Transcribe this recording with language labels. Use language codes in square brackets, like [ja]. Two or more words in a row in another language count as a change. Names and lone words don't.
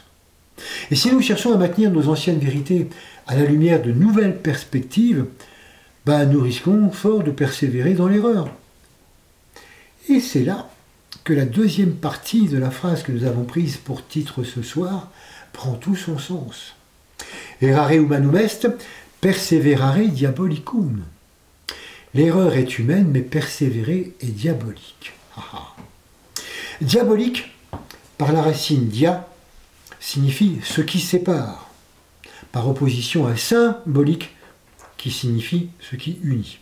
[fr] Et si nous cherchons à maintenir nos anciennes vérités à la lumière de nouvelles perspectives, nous risquons fort de persévérer dans l'erreur. Et c'est là que la deuxième partie de la phrase que nous avons prise pour titre ce soir prend tout son sens. [la] Errare humanum est, perseverare diabolicum. [fr] L'erreur est humaine, mais persévérer est diabolique. Diabolique, par la racine dia, signifie ce qui sépare, par opposition à symbolique, qui signifie ce qui unit.